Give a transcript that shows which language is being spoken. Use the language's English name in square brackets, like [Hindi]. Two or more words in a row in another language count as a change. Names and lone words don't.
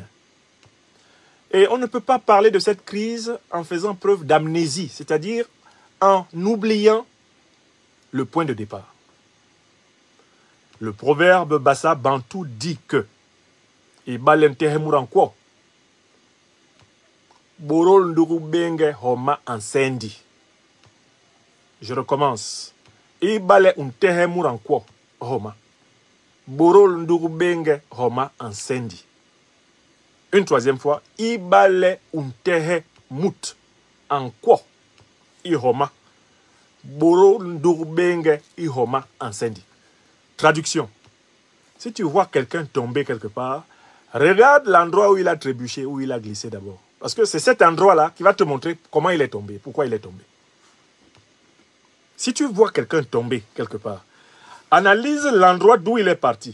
[French] Et on ne peut pas parler de cette crise en faisant preuve d'amnésie, c'est-à-dire en oubliant le point de départ. Le proverbe Bassa Bantou dit que je recommence. [Basaa] Ibale untehemuranko homa. Borol ndurubenge homa ensendi. [French] Une troisième fois. [Basaa] Ibale untehe mut anko ihoma. Borol ndurubenge ihoma ensendi. [French] Traduction. Si tu vois quelqu'un tomber quelque part, regarde l'endroit où il a trébuché, où il a glissé d'abord. Parce que c'est cet endroit-là qui va te montrer comment il est tombé, pourquoi il est tombé. Si tu vois quelqu'un tomber quelque part, analyse l'endroit d'où il est parti.